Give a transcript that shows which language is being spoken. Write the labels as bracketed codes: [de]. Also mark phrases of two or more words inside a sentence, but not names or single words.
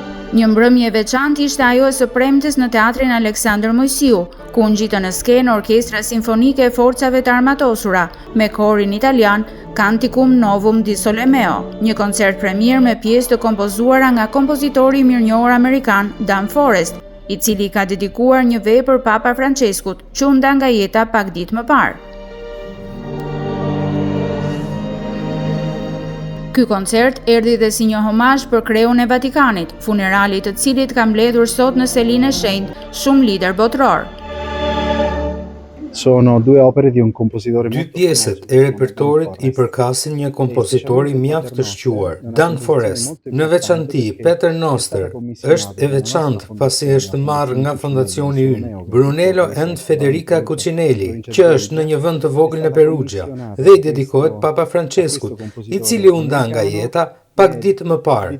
[sq] Një mbrëmje e veçantë ishte ajo e së premtes në teatrin Aleksandër Mojsiu, ku ngjitën në skenë Orkestra Simfonike e Forcave të Armatosura me korin italian Canticum Novum di Solemeo, një koncert premier me pjesë të kompozuara nga kompozitori i mirënjohur amerikan Dan Forest, i cili ka dedikuar një vepër Papa Franceskut, që u nda nga jeta pak ditë më parë. Ky koncert erdhi dhe si një homazh për kreun e Vatikanit, funerali të cilit ka mbledhur sot në Selinë e Shenjtë shumë lider botror. [it] Sono due opere di un compositore [sq] Dy pjesët e repertorit i përkasin një kompozitori mjaft të shquar, Dan Forest. Në veçanti, Peter Noster është e veçantë pasi është marrë nga fondacioni ynë, Brunello and Federica Cucinelli, që është në një vend të vogël në Perugia, dhe i dedikohet Papa Franceskut, i cili u nda nga jeta pak ditë më parë.